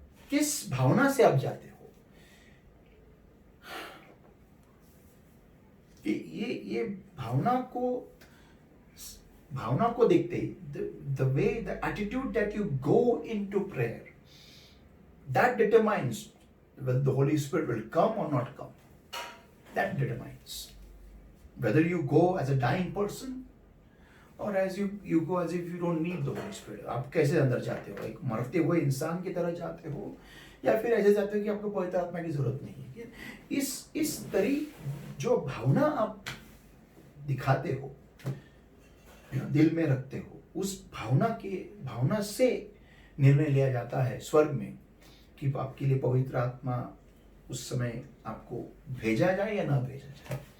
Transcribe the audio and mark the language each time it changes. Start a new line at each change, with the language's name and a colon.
Hindi: किस भावना से आप जाते हो, कि ये भावना को भावना को देखते ही,
English: The way, the attitude that you go into prayer, that determines whether the Holy Spirit will come or not come. That determines whether you go as a dying person or as you go as if you don't need the Holy Spirit.
Hindi: आप कैसे अंदर जाते हो, एक मरते हुए इंसान की तरह जाते हो, या फिर ऐसे जाते हो कि आपको पवित्र आत्मा की जरूरत नहीं है। इस तरी जो भावना आप दिखाते हो, दिल में रखते हो, उस भावना से निर्णय लिया जाता है स्वर्ग में कि आपके लिए पवित्र आत्मा उस समय आपको भेजा जाए या ना भेजा जाए।